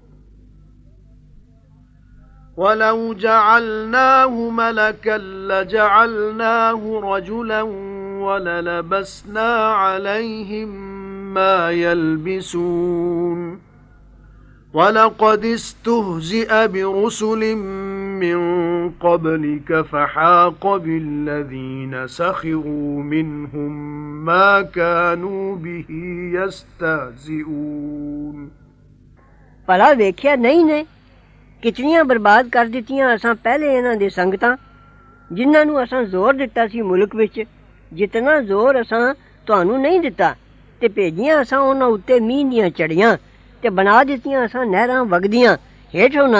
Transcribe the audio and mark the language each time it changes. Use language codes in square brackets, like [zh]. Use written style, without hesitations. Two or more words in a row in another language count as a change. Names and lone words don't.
[ar] وَلَوْ جَعَلْنَاهُ مَلَكًا لَجَعَلْنَاهُ رَجُلًا وَلَلَبَسْنَا عَلَيْهِمْ مَا يَلْبِسُونَ وَلَقَدِ اسْتُهْزِئَ بِرُسُلٍ مِّن قَبْلِكَ فَحَاقَ بِالَّذِينَ سَخِرُوا مِنْهُمْ مَا كَانُوا بِهِ يَسْتَهْزِئُونَ [pa] ਭਲਾ ਵੇਖਿਆ ਨਹੀਂ ਨੇ ਕਿਤਨੀਆਂ ਬਰਬਾਦ ਕਰ ਦਿੱਤੀਆਂ ਅਸਾਂ ਪਹਿਲੇ ਇਹਨਾਂ ਦੇ ਸੰਗਤਾਂ ਜਿਨ੍ਹਾਂ ਨੂੰ ਅਸਾਂ ਜ਼ੋਰ ਦਿੱਤਾ ਸੀ ਮੁਲਕ ਵਿੱਚ ਜਿਤਨਾ ਜ਼ੋਰ ਅਸਾਂ ਤੁਹਾਨੂੰ ਨਹੀਂ ਦਿੱਤਾ ਤੇ ਭੇਜੀਆਂ ਅਸਾਂ ਉਹਨਾਂ ਉੱਤੇ ਮੀਂਹ ਦੀਆਂ ਝੜੀਆਂ ਤੇ ਬਣਾ ਦਿੱਤੀਆਂ ਅਸਾਂ ਨਹਿਰਾਂ ਵਗਦੀਆਂ ਹੇਠ ਉਹਨਾਂ